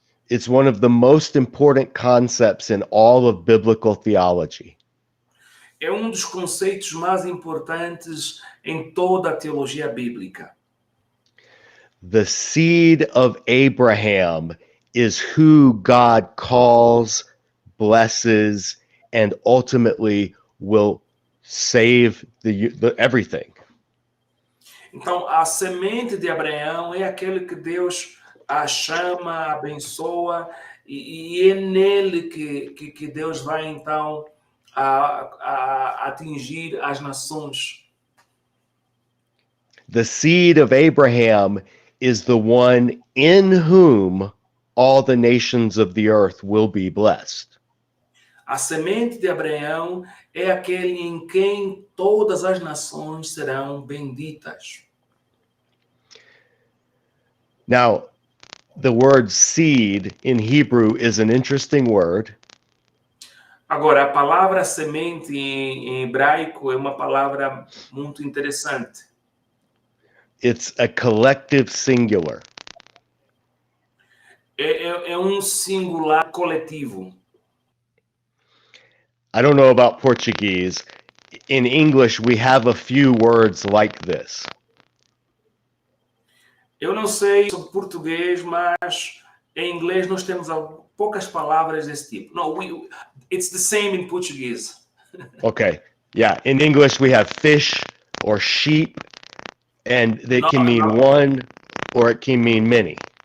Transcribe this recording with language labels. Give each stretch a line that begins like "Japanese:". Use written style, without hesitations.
English: It's one of the most important concepts in all of biblical theology.
Portuguese: É dos conceitos mais importantes em toda a teologia bíblica.
English: The seed of Abraham is who God calls, blesses, and ultimately will save everything.
Portuguese: Então, a semente de Abraão é aquele que Deus a chama, abençoa, e é nele que Deus vai então a atingir as nações.
English: The seed of Abraham is the one in whom all the nations of the earth will be blessed.
Portuguese: A semente de Abraão é aquele em quem todas as nações serão benditas.
English: Now, the word seed in Hebrew is an interesting word.
Portuguese: Agora, a palavra semente em hebraico é uma palavra muito interessante.
English: It's a collective singular.
Portuguese: É singular coletivo.
English: I don't know about Portuguese. in English, we have a few words like this.
Portuguese: Eu não sei sobre português, mas em inglês nós temos poucas palavras desse tipo.
English: No, it's the same in Portuguese. Okay. Yeah. In English, we have fish or sheep, and they can mean one or it can mean many.